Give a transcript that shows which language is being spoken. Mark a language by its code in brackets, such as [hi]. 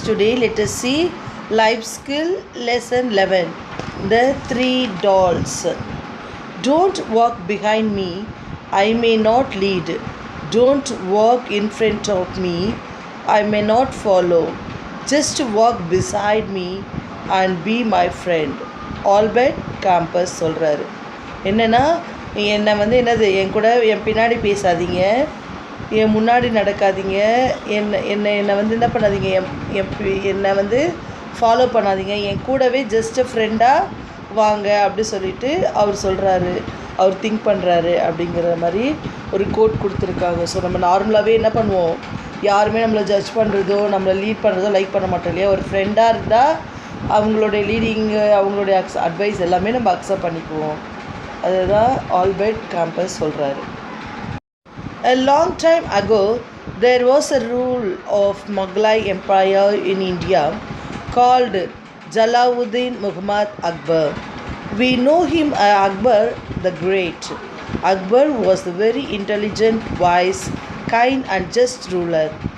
[en] Today let us see life skill lesson 11, the three dolls. Don't walk behind me, I may not lead. Don't walk in front of me, I may not follow. Just walk beside me and be my friend. [ta] Albert campus சொல்கிறாரு. என்னென்னா, என் கூட என் பின்னாடி பேசாதீங்க, என் முன்னாடி நடக்காதீங்க, என்னை என்ன பண்ணாதீங்க, என்னை ஃபாலோ பண்ணாதீங்க, என் கூடவே ஜஸ்ட்டு ஃப்ரெண்டாக வாங்க அப்படி சொல்லிட்டு அவர் சொல்கிறாரு. அவர் திங்க் பண்ணுறாரு அப்படிங்கிற மாதிரி ஒரு கோட் கொடுத்துருக்காங்க. ஸோ நம்ம நார்மலாகவே என்ன பண்ணுவோம், யாருமே நம்மளை ஜட்ஜ் பண்ணுறதோ நம்மளை லீட் பண்ணுறதோ லைக் பண்ண மாட்டோம் இல்லையா. ஒரு ஃப்ரெண்டாக இருந்தால் அவங்களுடைய லீடிங்கு, அவங்களுடைய அட்வைஸ் எல்லாமே நம்ம அக்செப்ட் பண்ணிக்குவோம். அதுதான் ஆல்பர்ட் கேம்பஸ் சொல்கிறாரு. [en] A long time ago, there was a rule of Mughal Empire in India called Jalaluddin Muhammad Akbar. We know him as Akbar the Great. Akbar was a very intelligent, wise, kind and just ruler.